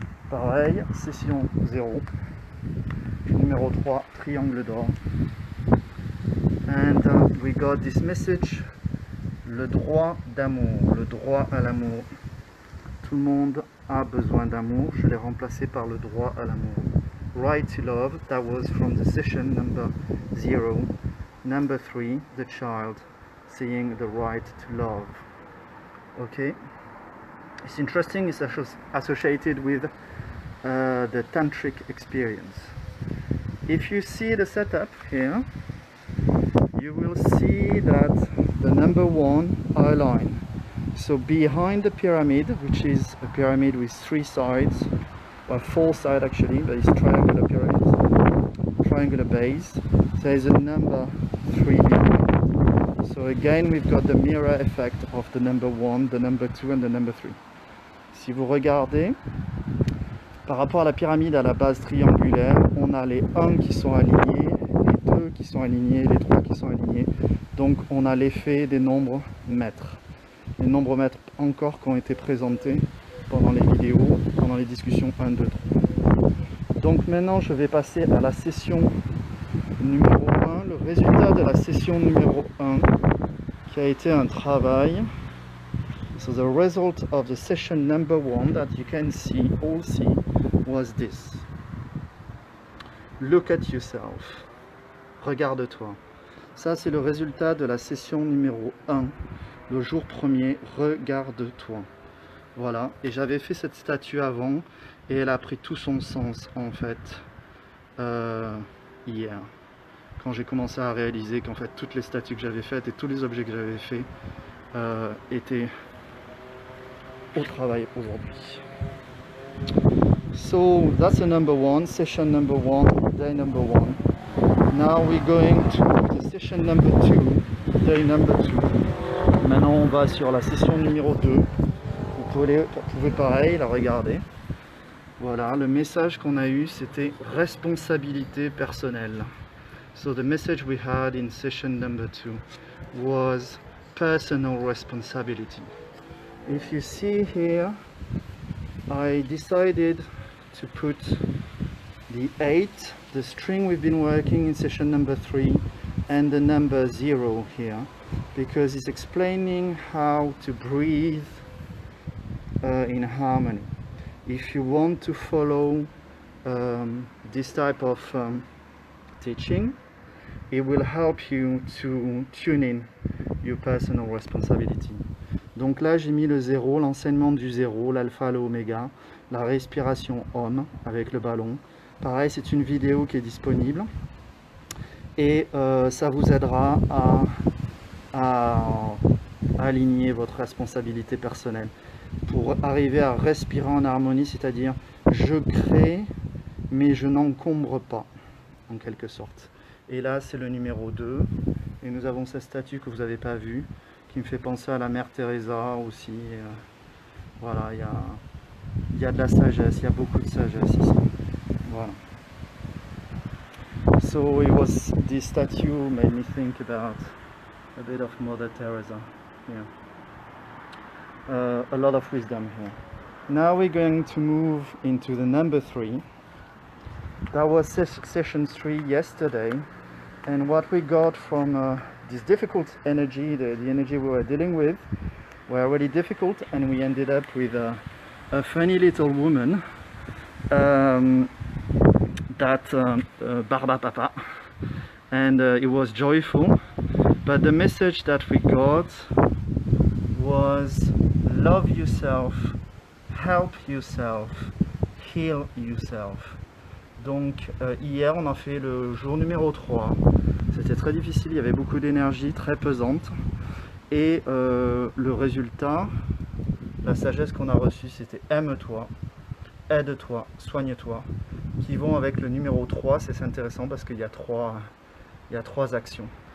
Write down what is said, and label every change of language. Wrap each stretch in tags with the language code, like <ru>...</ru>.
<fr>Pareil, session 0. Numéro 3, triangle d'or.</fr> <en>And we got this message,</en> <fr>le droit d'amour, le droit à l'amour. Tout le monde a besoin d'amour, je l'ai remplacé par le droit à l'amour.</fr> <en>Right to love, that was from the session number 0. Number 3, the child, saying the right to love. Okay, it's interesting, it's associated with the tantric experience. If you see the setup here, you will see that the number 1 are aligned. So behind the pyramid, which is a pyramid with 3 sides, or 4 sides actually, but it's triangular pyramid, triangular base, there is a number 3 behind. So So again, we've got the mirror effect of the number 1, the number 2 and the number 3.</en> <fr>Si vous regardez, par rapport à la pyramide à la base triangulaire, on a les 1 qui sont alignés, les 2 qui sont alignés, les 3 qui sont alignés. Donc on a l'effet des nombres mètres. Les nombres mètres encore qui ont été présentés pendant les vidéos, pendant les discussions 1, 2, 3. Donc maintenant je vais passer à la session numéro 1, le résultat de la session numéro 1 qui a été un travail.</fr> <en>So the result of the session number 1 that you can all see was this. Look at yourself.</en> <fr>Regarde-toi. Ça c'est le résultat de la session numéro 1, le jour premier, regarde-toi. Voilà, et j'avais fait cette statue avant et elle a pris tout son sens en fait hier. Quand j'ai commencé à réaliser qu'en fait toutes les statues que j'avais faites et tous les objets que j'avais faits étaient au travail aujourd'hui.</fr> <en>So that's the number 1, session number 1, day number 1. Now we're going to the session number 2, day number 2.</en> <fr>Maintenant on va sur la session numéro 2. Vous pouvez pareil la regarder. Voilà, le message qu'on a eu c'était responsabilité personnelle.</fr> <en>So the message we had in session number 2 was personal responsibility. If you see here, I decided to put the 8, the string we've been working in session number 3, and the number 0 here, because it's explaining how to breathe in harmony. If you want to follow this type of teaching, it will help you to tune in your personal responsibility.</en> <fr>Donc là j'ai mis le 0, l'enseignement du 0, l'alpha, l'oméga, la respiration Om avec le ballon. Pareil, c'est une vidéo qui est disponible et ça vous aidera à aligner votre responsabilité personnelle pour arriver à respirer en harmonie, c'est-à-dire je crée mais je n'encombre pas en quelque sorte. Et là c'est le numéro 2 et nous avons cette statue que vous n'avez pas vue qui me fait penser à la mère Teresa aussi. Voilà, il y a de la sagesse, il y a beaucoup de sagesse ici. Voilà.</fr> <en>So this statue made me think about a bit of Mother Teresa. Yeah. A lot of wisdom here. Now we're going to move into the number 3. That was session 3 yesterday, and what we got from this difficult energy, the energy we were dealing with, were really difficult, and we ended up with a funny little woman Barba Papa, and it was joyful, but the message that we got was love yourself, help yourself, heal yourself.</en> <fr>Donc hier on a fait le jour numéro 3, c'était très difficile, il y avait beaucoup d'énergie, très pesante, et le résultat, la sagesse qu'on a reçue, c'était aime-toi, aide-toi, soigne-toi, qui vont avec le numéro 3, c'est intéressant parce qu'il y a trois actions.</fr>